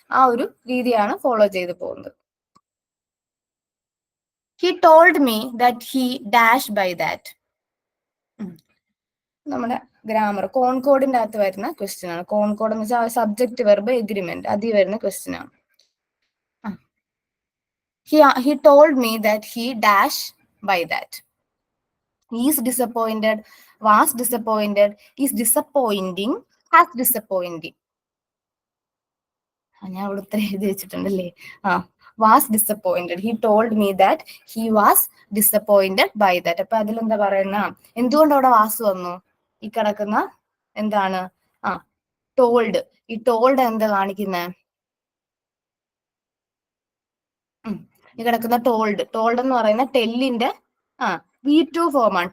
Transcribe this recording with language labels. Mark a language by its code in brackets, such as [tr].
[ml] ആ ഒരു രീതിയാണ് ഫോളോ ചെയ്ത് പോകുന്നത്. [en] He told me that he dash by that. [ml] നമ്മുടെ ഗ്രാമർ കോൺകോഡിന്റെ അകത്ത് വരുന്ന ക്വസ്റ്റ്യൻ ആണ്. കോൺകോഡ് എന്ന് വെച്ചാൽ സബ്ജക്ട് വെർബ് എഗ്രിമെന്റ്, അതിൽ വരുന്ന ക്വസ്റ്റ്യൻ ആണ്. [en] He told me that he dash by that. Is disappointed, was disappointed, is disappointing, has disappointing. [ml] ഞാൻ അവിടെ ഉത്തരം എഴുതി വെച്ചിട്ടുണ്ടല്ലേ. [en] Was disappointed. He told me that he was disappointed by that. [ml] അപ്പൊ അതിലെന്താ പറയുന്ന, എന്തുകൊണ്ട് അവിടെ വാസ് വന്നു, ഈ കിടക്കുന്ന എന്താണ്, ടോൾഡ്. ഈ ടോൾഡ് എന്താ കാണിക്കുന്നത്, ഈ കിടക്കുന്ന ടോൾഡ് എന്ന് പറയുന്ന ടെല്ലിന്റെ V2 ഫോമാണ്.